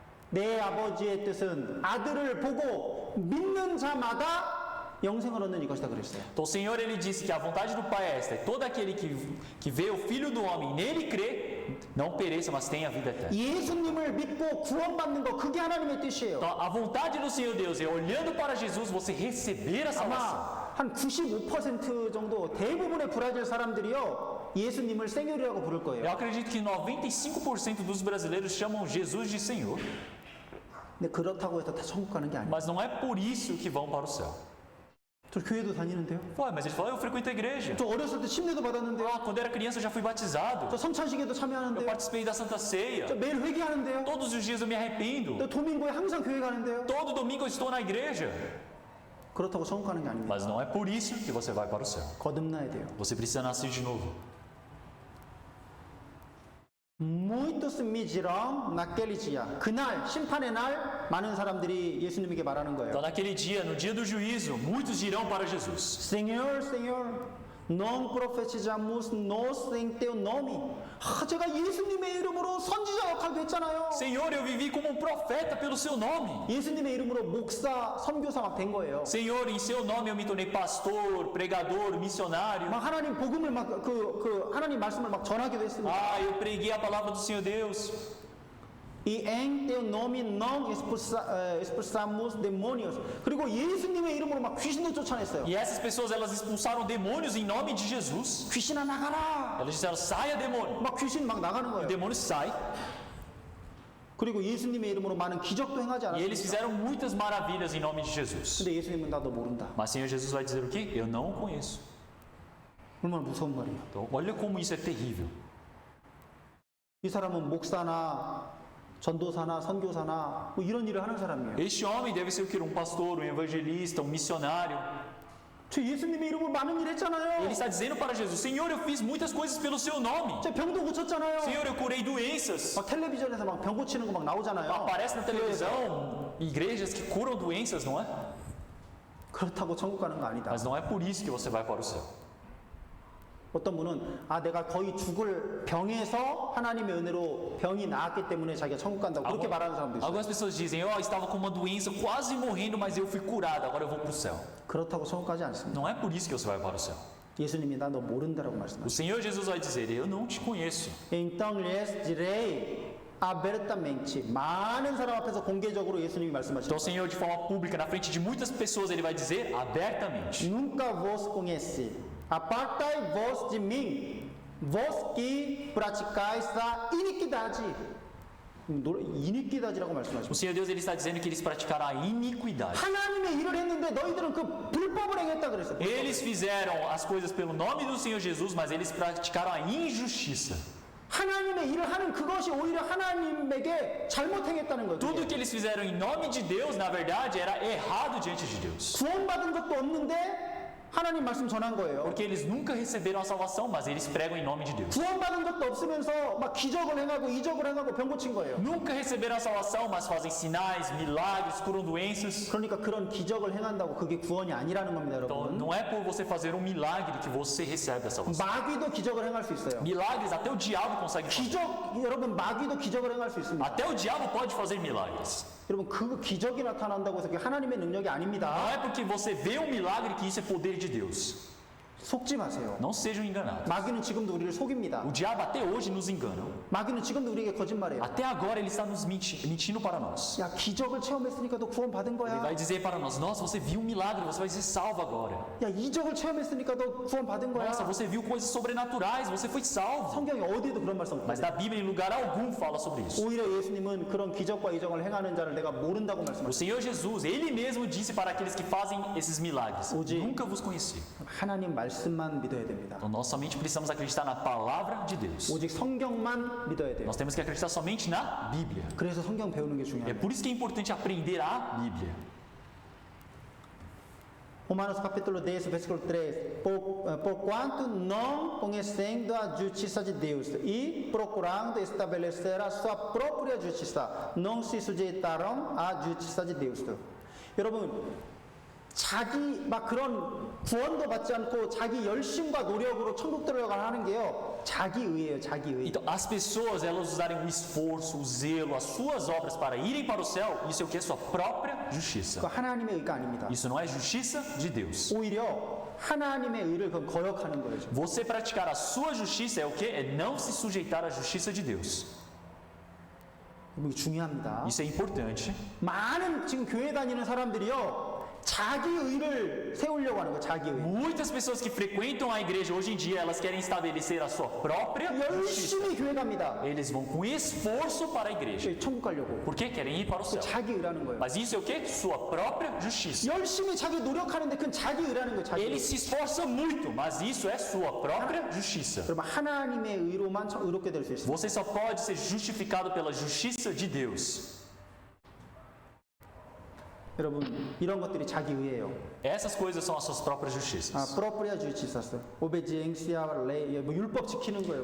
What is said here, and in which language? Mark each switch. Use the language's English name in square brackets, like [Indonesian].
[Korean] 내 아버지의 뜻은 아들을 보고 믿는 자마다 영생을 얻는 이것이다 그랬어요. [Portuguese] Então o Senhor ele disse que a vontade do Pai é esta: todo aquele que vê o Filho do Homem e nele crê, não pereça, mas tenha a vida eterna. [Korean] 예수님을 믿고 구원받는 거 그게 하나님의 뜻이에요. [Portuguese] Então a vontade do Senhor Deus é olhando para Jesus você receber a salvação. [Korean] 아마 한 95% 정도 대부분의 브라질 사람들이요 예수님을 생혈이라고 부를 [Portuguese] Eu [Korean] 거예요. [Portuguese] acredito que 95% dos brasileiros chamam Jesus de Senhor, [Korean] 근데 그렇다고 해서 다 천국 가는 게 아니에요. [Portuguese] mas não é por isso que vão para o céu. [Korean] 저 교회도 다니는데요. [Portuguese] Ué, mas ele fala: eu frequento a igreja. [Korean] 저 어렸을 때 침례도 받았는데요. [Portuguese] Ah, quando eu era criança eu já fui batizado. [Korean] 저 성찬식에도 [Portuguese] Eu [Korean] 참여하는데요. [Portuguese] participei da Santa Ceia. [Korean] 저 매일 회개하는데요. [Portuguese] Todos os dias eu me arrependo. [Korean] 또 도민고에 항상 교회 가는데요. [Portuguese] Todo domingo eu estou na igreja. [Korean] 그렇다고 천국 가는 게 아닙니다. [Portuguese] Mas não é por isso que você vai para o céu. [Korean] 거듭나야 돼요. [Portuguese] Você precisa nascer de novo. Muitos me dirão naquele dia. [Korean] 그날 심판의 날 많은 사람들이 예수님에게 말하는 거예요. [Portuguese] Então naquele dia, no dia do juízo, muitos dirão para Jesus: Senhor, Senhor, não profetizamos nós em teu nome. [Korean] 제가 예수님의 이름으로 선지자 역할도 했잖아요. [Portuguese] Senhor, eu vivi como um profeta pelo seu nome. [Korean] 예수님의 이름으로 목사, 선교사 막 된 거예요. [Portuguese] Senhor, em seu nome eu me tornei pastor, pregador, missionário. [Korean] 막 하나님 복음을 막 하나님 말씀을 막 전하기도 했습니다. [Portuguese] Ah, eu preguei a palavra do Senhor Deus. E em teu nome não expulsamos demônios. [Korean] 그리고 예수님의 이름으로 막 귀신도 쫓아냈어요. [Portuguese] E essas pessoas, elas expulsaram demônios em nome de Jesus. [Korean] 귀신아 나가라. [Portuguese] Elas disseram, saia demônio. [Korean] 막 귀신 막 나가는 [Portuguese] O demônio sai. [Korean] 그리고 예수님의 이름으로 많은 기적도 행하지 [Portuguese] E eles fizeram muitas maravilhas em nome de Jesus. [Korean] 근데 예수님은 나 너 모른다. [Portuguese] Mas Senhor Jesus vai dizer o quê? Eu não o conheço. [Korean] 얼마나 무서운 말이에요. [Portuguese] Então, olha como isso é terrível. [Korean] 이 사람은 목사나 전도사나 선교사나 뭐 이런 일을 하는 사람이에요. [Portuguese] Este homem deve ser o quê? Um pastor, um evangelista, um missionário. [Korean] 저 예수님의 이름으로 많은 일 했잖아요. [Portuguese] Ele está dizendo para Jesus, Senhor, eu fiz muitas coisas pelo seu nome. [Korean] 저 병도 고쳤잖아요. [Portuguese] Senhor, eu curei doenças. [Korean] 막 텔레비전에서 막 병 고치는 거 막 나오잖아요. [Portuguese] Aparece na televisão igrejas que curam doenças, não é? [Korean] 그렇다고 천국 가는 거 아니다. [Portuguese] Mas não é por isso que você vai para o céu. [Korean] 어떤 분은 내가 거의 죽을 병에서 하나님의 은혜로 병이 나았기 때문에 자기가 천국 간다고 그렇게 말하는 사람도 있어요. [Portuguese] Algumas pessoas dizem, eu estava com uma doença quase morrendo, mas eu fui curado, agora eu vou para o céu. [Korean] 그렇다고 천국 가지 않습니다. [Portuguese] Não é por isso que você vai para o céu. [Korean] 예수님이 나 너 모른다라고 [Portuguese] O [Korean] 말씀하셨어요. [Portuguese] Senhor Jesus vai dizer, eu não te conheço. Então lhes direi abertamente. [Korean] 많은 사람 앞에서 공개적으로 예수님이 [Portuguese] Então [Korean] 말씀하셨어요. [Portuguese] o Senhor, de forma pública, na frente de muitas pessoas, Ele vai dizer abertamente. Nunca vos conheci. Apartai-vos de mim, vos que praticais a iniquidade. [Korean] iniquidade라고 말씀하십니다. [Portuguese] O Senhor Deus, Ele está dizendo que eles praticaram a iniquidade. [Korean] 하나님의 일을 했는데 너희들은 그 불법을 행했다 그랬어요. [Portuguese] Eles fizeram as coisas pelo nome do Senhor Jesus, mas eles praticaram a injustiça. [Korean] 하나님의 일을 하는 그것이 오히려 하나님에게 잘못 행했다는 거예요. [Portuguese] Tudo que eles fizeram em nome de Deus, na verdade, era errado diante de Deus. [Korean] 구원받은 것도 없는데 하나님 말씀 전한 거예요. [Portuguese] Porque eles nunca receberam a salvação, mas eles pregam em nome de Deus. [Korean] 구원받은 것도 없으면서 막 기적을 행하고 이적을 행하고 병 고친 거예요. [Portuguese] Nunca receberam a salvação, mas fazem sinais, milagres, curam doenças. [Korean] 그러니까 그런 기적을 행한다고 그게 구원이 아니라는 겁니다, [Portuguese] Então, [Korean] 여러분. [Portuguese] não é por você fazer um milagre que você recebe a salvação. [Korean] 마귀도 기적을 행할 수 있어요. [Portuguese] Milagres até o diabo consegue fazer. [Korean] 기적 여러분 마귀도 기적을 행할 수 있습니다. [Portuguese] Até o diabo pode fazer milagres. [Korean] 여러분 그 기적이 나타난다고 해서 그게 하나님의 능력이 [Portuguese] Não [Korean] 아닙니다. [Portuguese] é porque você vê um milagre que isso é poder de Deus. [Korean] 속지 마세요. [Portuguese] Não sejam enganados. [Korean] 마귀는 지금도 우리를 속입니다. [Portuguese] O diabo até hoje nos engana. [Korean] 마귀는 지금도 우리에게 거짓말해요. [Portuguese] Até agora ele está nos mentindo para nós. [Korean] 야 기적을 체험했으니까 너 구원 받은 [Portuguese] Ele [Korean] 거야. [Portuguese] vai dizer para nós: Nossa, você viu um milagre, você vai ser salvo agora. [Korean] 야 이적을 체험했으니까 너 구원 받은 거야. [Portuguese] Nossa, você viu coisas sobrenaturais, você foi salvo. [Korean] 성경에 어디에도 그런 말씀 [Portuguese] Mas [Korean] 없어요. [Portuguese] na Bíblia, em lugar algum, fala sobre isso. [Korean] 오히려 예수님은 그런 기적과 이적을 행하는 자를 내가 모른다고 [Portuguese] O [Korean] 말씀하셨어요. [Portuguese] Senhor Jesus, Ele mesmo disse para aqueles que fazem esses milagres: Oji. Nunca vos conheci. [Korean] 하나님 말씀만 믿어야 됩니다. [Portuguese] Então nós somente precisamos acreditar na palavra de Deus. [Korean] 오직 성경만 믿어야 돼요. [Portuguese] Nós temos que acreditar somente na Bíblia. [Korean] 그래서 성경 배우는 게 [Portuguese] É [Korean] 중요해요. [Portuguese] por isso que é importante aprender a Bíblia. Romanos capítulo 10, versículo 3. Porquanto não conhecendo a justiça de Deus e procurando estabelecer a sua própria justiça, não se sujeitaram à justiça de Deus. [Korean] 여러분, 자기 막 그런 구원도 받지 않고 자기 열심과 노력으로 천국 들어가는 게요. 자기 의예요, 자기 의. [Portuguese] Então, as pessoas, elas usarem o esforço, o zelo, as suas obras para irem para o céu, isso é o que? Sua própria justiça. [Korean] 그거 하나님의 의가 아닙니다. [Portuguese] Isso não é justiça de Deus. [Korean] 오히려 하나님의 의를 그건 거역하는 거예요. [Portuguese] Você praticar a sua justiça é o que? É não se sujeitar à justiça de Deus. [Korean] 이거 중요합니다. [Portuguese] Isso é importante. [Korean] 많은 지금 교회 다니는 사람들이요. 자기 의를 세우려고 하는 거예요. 자기 의. [Portuguese] Muitas pessoas que frequentam a igreja hoje em dia, elas querem estabelecer a sua própria justiça. [Korean] 열심히 교회 갑니다. [Portuguese] Eles vão com esforço para a igreja. [Korean] 천국 가려고. [Portuguese] Porque querem ir para o céu. [Korean] 자기 의라는 거예요. [Portuguese] Mas isso é o que? Sua própria justiça. [Korean] 열심히 자기 노력하는데 그건 자기 의라는 거예요. 자기 의. [Portuguese] Ele se esforça muito, mas isso é sua própria justiça. [Korean] 여러분 하나님의 의로만 의롭게 될 수 있어요. [Portuguese] Você só pode ser justificado pela justiça de Deus. [Korean] 여러분 이런 것들이 자기 의예요. [Portuguese] Essas coisas são as suas próprias justiças. 프로프리아 주치사스, 오베지앵시아 레이, [Korean] 뭐 율법 지키는 거예요.